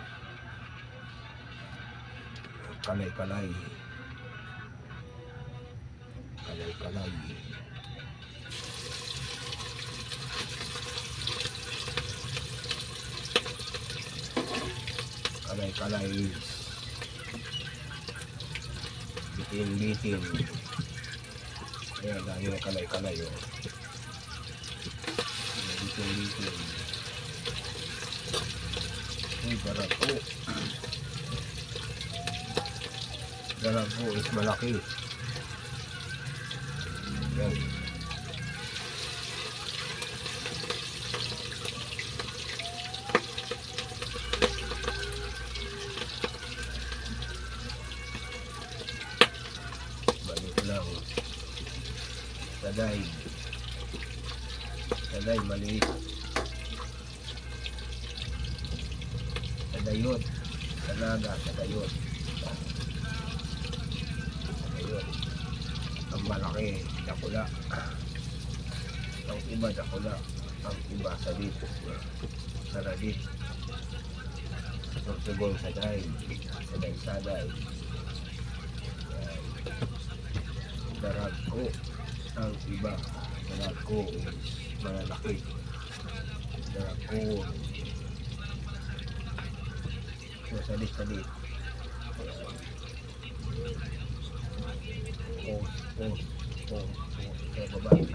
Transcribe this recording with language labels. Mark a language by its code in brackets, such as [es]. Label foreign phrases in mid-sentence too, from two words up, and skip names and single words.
[tl] Kalay-kalay. Kalay-kalay. Kalay-kalay. Bitin-bitin. Ayan, dahil na kalay-kalay. Oh. Bitin-bitin. Ay, garapo. Garapo is malaki. Ayan. Balik lang. Taday. Taday, maliit. Tadayot. Talaga, tadayot. Tadayot. Ang malaki, dakula. Ang iba, dakula. Ang iba, sadit. Saradit. Tortugol, saday. Saday. Daragko. Ang iba, daragko is malalaki. Daragko. So, sadit. Kaya baba.